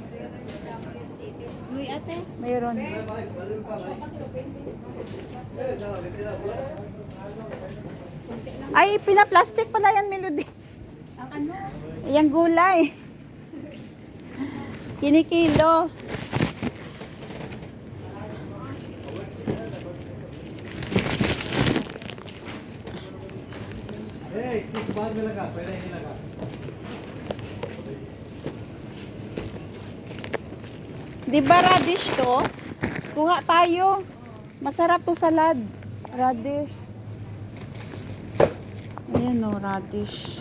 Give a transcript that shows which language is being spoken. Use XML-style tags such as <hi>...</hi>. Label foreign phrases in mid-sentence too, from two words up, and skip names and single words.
<tl>Luya ate? Mayroon. Ay, pinaplastic pala yan, Melody. Ang ano? Yung gulay. Kinikilo.</tl> <hi>Hey, किस बात में लगा पहले नहीं लगा</hi> <tl>Di ba radish to? Kuha tayo. Masarap to salad. Radish. Ayan o, radish.</tl>